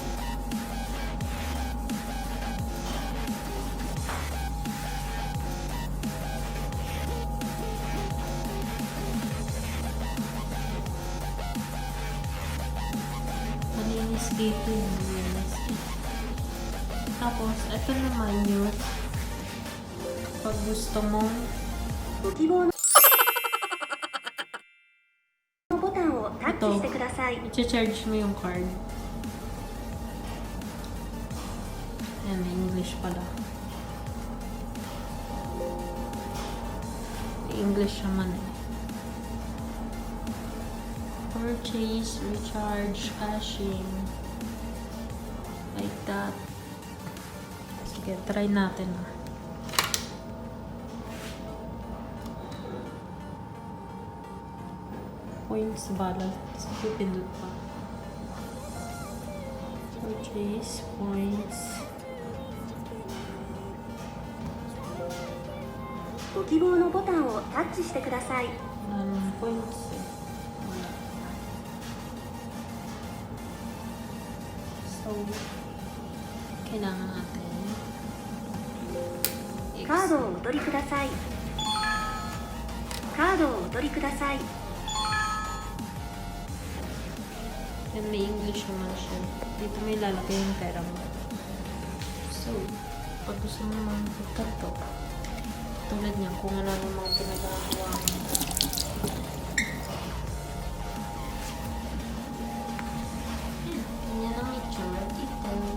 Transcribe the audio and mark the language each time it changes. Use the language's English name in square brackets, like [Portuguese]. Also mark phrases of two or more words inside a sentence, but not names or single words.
[Filipino] Malinis dito yung malinis. Tapos, ito naman yung pag gusto mong [Japanese] ご希望のボタンをタッチしてください。 [Filipino] i-charge mo yung card. Ayan, may English pala. May English naman eh. [English] Purchase, recharge, cashing. Like that. [Filipino] Sige, try natin ah. [English] Points balance. [Filipino] Tapos pipindot pa. [English] Purchase, points. [Japanese] ご希望のボタンをタッチしてください。 [Filipino] Points eh. Wala. So, kailangan natin [Japanese] カードをお取りください。カードをお取りください。 [Filipino] Yan, may English naman siya. Dito may lalagay yung pera mo. So, pag gusto mo naman pagkanto, tulad niya, kung ano ang mga pinagagawa mo. Yan ang itsura dito.